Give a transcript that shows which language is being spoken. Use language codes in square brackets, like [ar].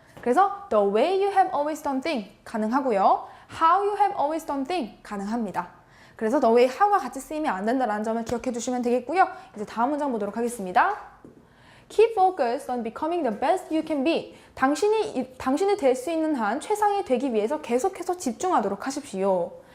[ko] 그래서 [en] the way you have always done thing [ko] 가능하고요. [en] how you have always done thing [ko] 가능합니다. 그래서 the way, how가 같이 쓰이면 안 된다는 점을 기억해 주시면 되겠고요. 이제 다음 문장 보도록 하겠습니다. [en] Keep focused on becoming the best you can be. [ko] 당신이 될 수 있는 한 최상이 되기 위해서 계속해서 집중하도록 하십시오.